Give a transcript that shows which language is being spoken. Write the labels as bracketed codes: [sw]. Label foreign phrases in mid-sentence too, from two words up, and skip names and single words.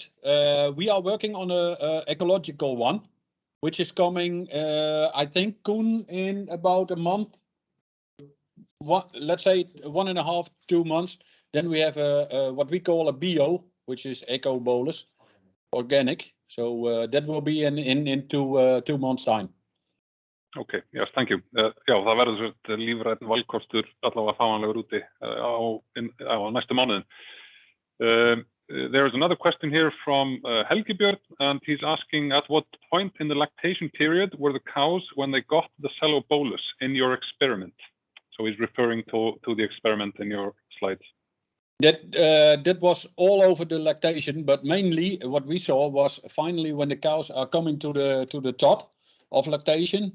[en] We are working on a ecological one, which is coming, I think, Koen, in about a month. Let's say 1.5, 2 months. Then we have what we call a bio, which is eco bolus, organic. So that will be in 2 months' time. Okay, yes, thank you. [is] Já, það verður lífrænn valkostur allavega fáanlegur úti á næstu mánuðin. [en] There is another question here from Helgi Björn, and he's asking, at what point in the lactation period were the cows when they got the cello bolus in your experiment? So he's referring to the experiment in your slides. That was all over the lactation, but mainly what we saw was finally when the cows are coming to the top of lactation.